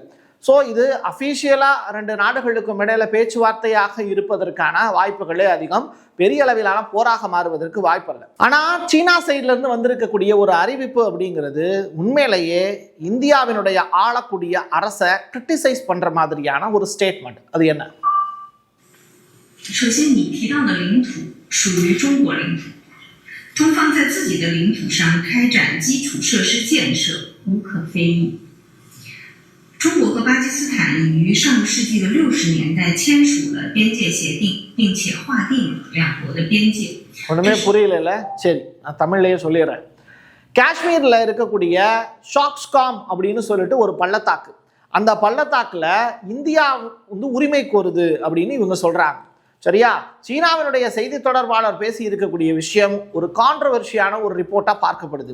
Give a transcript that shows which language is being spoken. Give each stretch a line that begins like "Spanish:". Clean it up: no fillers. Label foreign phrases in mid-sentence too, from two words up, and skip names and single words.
Tamil: ஸோ இது அஃபீஷியலாக 2 நாடுகளுக்கும் இடையில பேச்சுவார்த்தையாக இருப்பதற்கான வாய்ப்புகளே அதிகம். பெரிய அளவிலான போராக மாறுவதற்கு வாய்ப்பில்லை. ஆனால் சீனா சைட்லேருந்து வந்திருக்கக்கூடிய ஒரு அறிவிப்பு அப்படிங்கிறது உண்மையிலேயே இந்தியாவினுடைய ஆளக்கூடிய அரசை கிரிட்டிசைஸ் பண்ணுற மாதிரியான ஒரு ஸ்டேட்மெண்ட். அது என்ன?
Chinese: 首先，你提到的领土属于中国领土，中方在自己的领土上开展基础设施建设无可非议。中国和巴基斯坦已于上个世纪的60年代签署了边界协定，并且划定了两国的边界。
Tamil: ஒன்றுமே புரியல. சரி, நான் தமிழ்லேயே சொல்லிடுறேன். காஷ்மீரில் இருக்கக்கூடிய ஷாக்ஸ்காம் அப்படின்னு சொல்லிட்டு ஒரு பள்ளத்தாக்கு, அந்த பள்ளத்தாக்கில் இந்தியா உரிமை கோருது அப்படின்னு இவங்க சொல்கிறாங்க. சரியா? சீனாவினுடைய செய்தி தொடர்பாளர் பேசி இருக்கக்கூடிய விஷயம் ஒரு கான்ட்ரவர்ஷியான ஒரு ரிப்போர்ட்டாக பார்க்கப்படுது.